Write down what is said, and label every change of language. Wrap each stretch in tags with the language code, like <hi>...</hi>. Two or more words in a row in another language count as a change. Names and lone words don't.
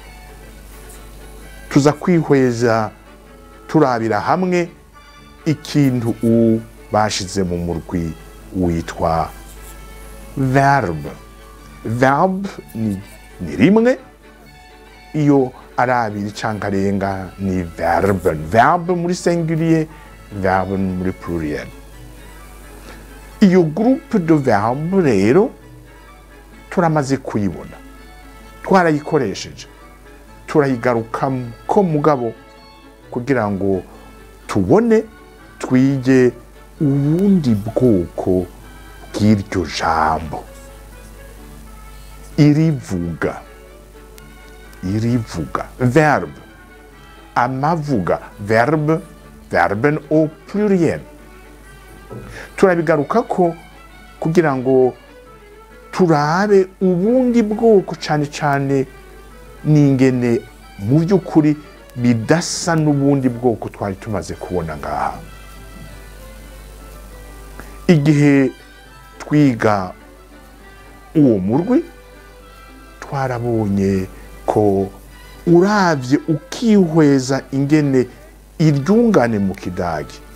<rn>Tuza kwihweza turabira hamwe ikintu bashize mu murwi witwa verb. Verb ni rimwe, iyo ari abiri canke arenga ni verben. Verb muri singulier, verben muri pluriel. Iyo</rn> <fr>groupe de verbe</fr> <rn>rero turamaze kuyibona, twarayikoresheje, turayigarukako mugabo kugira ngo tubone, twige ubundi bwoko bw'iryo jambo. Irivuga, verb. Amavuga,</rn> <fr>verbe, verben au pluriel.</fr> <rn>Turabigarukako kugira ngo turabe ubundi bwoko, cane cane n'ingene mu by'ukuri bidasa n'ubundi bwoko twari tumaze kubona ngaha. Igihe twiga uwo murwi twarabonye ko uravye ukihweza ingene iryungane mu kidagi</rn>